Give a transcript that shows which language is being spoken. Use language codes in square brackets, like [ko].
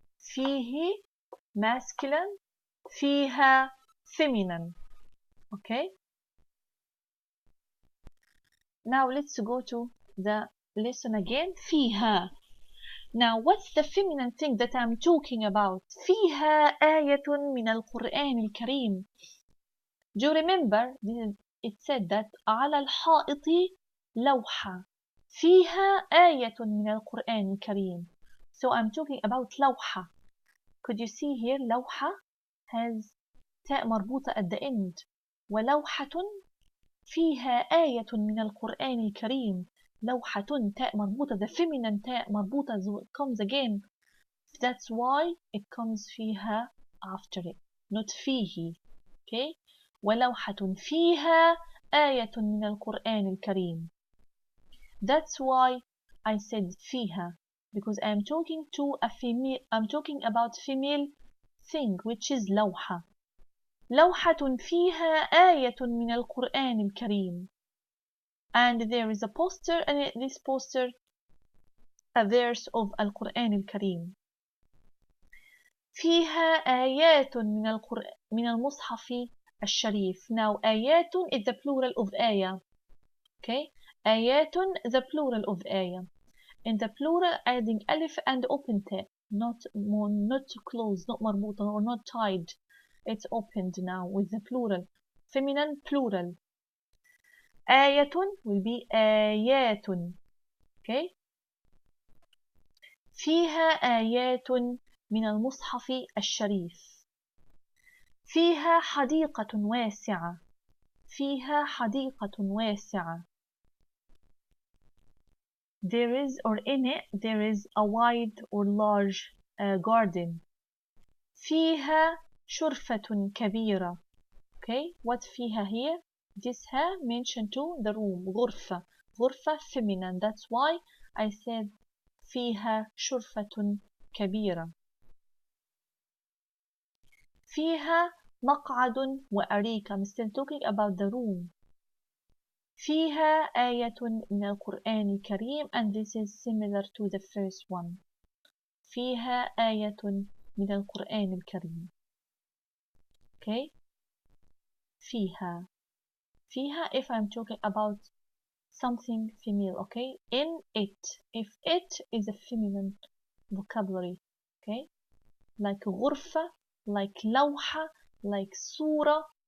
[en] فيه masculine, فيها feminine. Okay. Now let's go to the lesson again. [ar] فيها. [en] Now what's the feminine thing that I'm talking about? [ar] فيها آية من القرآن الكريم. [en] Do you remember? It said that [ar] على الحائط لوحة. فيها آية من القرآن الكريم. [en] So I'm talking about لوحة. Could you see here لوحة has تاء مربوطة at the end. [ar] ولوحة فيها آية من القرآن الكريم. لوحة تاء مربوطة. [en] The feminine تاء مربوطة comes again. That's why it comes فيها after it. Not فيه. Okay? [ar] ولوحة فيها آية من القرآن الكريم. [en] That's why I said فيها, because I'm talking to a female. I'm talking about female thing, which is لوحة. [ar] لوحة فيها آية من القرآن الكريم. [en] And there is a poster, and this poster a verse of القرآن الكريم. [ar] فيها آيات من المصحف الشريف. [en] Now آيات is the plural of آية. Okay, آيات the plural of آية. In the plural, adding alif and open tape, not closed, not مربوطة or not tied. It's opened now with the plural, feminine plural. [ar] آية will be آيات. [en] Okay. [ar] فيها آيات من المصحف الشريف. فيها حديقة واسعة. فيها حديقة واسعة. [en] There is, or in it, there is a wide or large garden. [ar] فيها شرفة كبيرة. [en] Okay, what فيها here? This ها mentioned to the room. [ar] غرفة. [en] غرفة feminine. That's why I said [ar] فيها شرفة كبيرة. فيها مقعد وأريكة. [en] I'm still talking about the room. [ar] فيها آية من القرآن الكريم, [en] and this is similar to the first one. [ar] فيها آية من القرآن الكريم. [en] Okay. فيها. فيها if I'm talking about something female. Okay. In it. If it is a feminine vocabulary. Okay. Like غرفة, like لوحة, like صورة.